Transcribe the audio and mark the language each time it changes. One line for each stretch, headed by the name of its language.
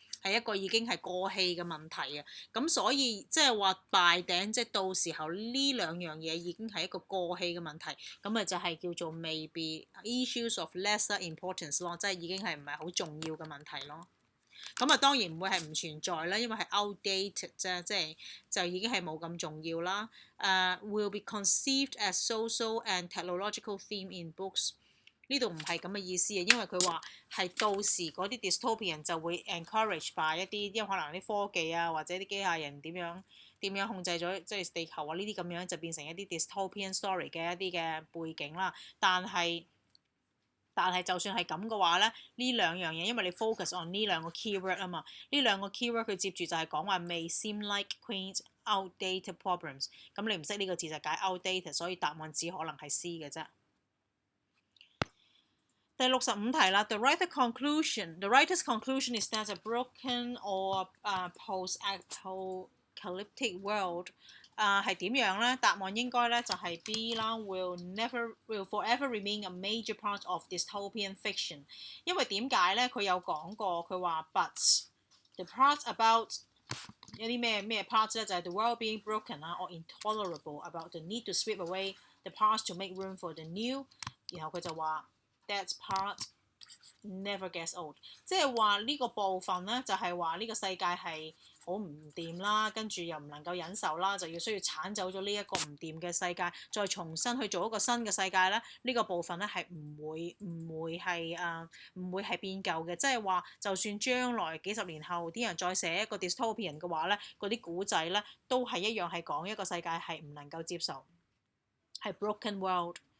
Cantonese: 係一個已經係過氣嘅問題啊，咁所以即係話大頂，即係到時候呢兩樣嘢已經係一個過氣嘅問題，咁咪就係叫做
English: maybe issues of lesser importance
Cantonese: 咯，即係已經係唔係好重要嘅問題咯。咁啊當然唔會係唔存在啦，因為係 outdated 啫，即係就已經係冇咁重要啦。
English: Will be conceived as social and technological theme in books。
Cantonese: 呢度唔係咁嘅意思啊，因為佢話係到時嗰啲 dystopian 就會 encourage by 一啲，因為可能啲科技啊或者啲機械人點樣控制咗即係地球啊呢啲咁樣就變成一啲 dystopian story 嘅一啲嘅背景啦。但係就算係咁嘅話咧，呢兩樣嘢因為你 focus on 呢兩個 keyword 啊嘛，呢兩個 keyword 佢接住就係講話
English: may seem like quaint outdated problems，
Cantonese: 咁你唔識呢個字就解 outdated， 所以答案只可能係 C 嘅啫。第65題啦。
English: The writer's conclusion is that a broken or post-apocalyptic world
Cantonese: 係點樣咧？答案應該咧就係 B 啦。
English: will forever remain a major part of dystopian fiction。
Cantonese: 因為點解咧？佢有講過，佢話
English: but the part about 有啲咩 part 咧，就係 the world being broken 啊，or intolerable about the need to sweep away the past to make room for the new。
Cantonese: 然後佢就話。
English: That part never gets old，
Cantonese: 即係話呢個部分咧，就係話呢個世界係好唔掂啦，跟住又唔能夠忍受啦，就需要剷走咗呢一個唔掂嘅世界，再重新去做一個新嘅世界咧。呢個部分咧係唔會係變舊嘅，即係話就算將來幾十年後啲人再寫一個 dystopian 嘅話咧，嗰啲古仔咧都係一樣係講一個世界係唔能夠接受，係 broken world。